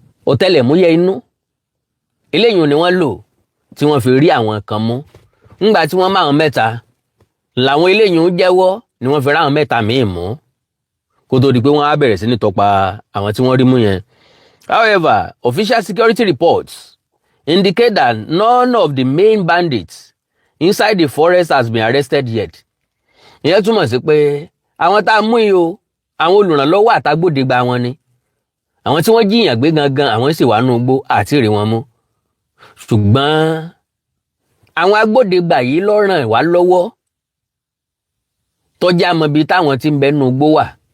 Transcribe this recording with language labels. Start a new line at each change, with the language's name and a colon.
Yoruba: ọ̀tẹlẹ̀múyẹ́ inú eléyìí ni wọ́n lò tí wọ́n fi rí àwọn kan mú ńgbà tí wọ́n máwọn mẹ́ta làwọn eléyìí ń jẹ́wọ́ ni wọ́n fi ráwọn mẹ́ta míì mú kó tó di pé wọ́n á bẹ̀rẹ̀ sí ní tọpa àwọn tí wọ́n rí mú yẹn.
English: However, official security reports indicate that none of the main bandits inside the forest has been arrested yet.
Yoruba: Ìyẹn túmọ̀ sí pé àwọn tá a mú yìí o àwọn olùrànlọ́wọ́ àtàgbòdegbà wọn ni àwọn tí wọ́n jíyàn gbé gangan àwọn sì wà nù igbó àti rí wọn mú ṣùgbọ́n àwọn agbódegbà yìí ló ràn wá lọ́wọ́ tọ́jú àmọ́bi táwọn tí ń bẹ nù igbó wà.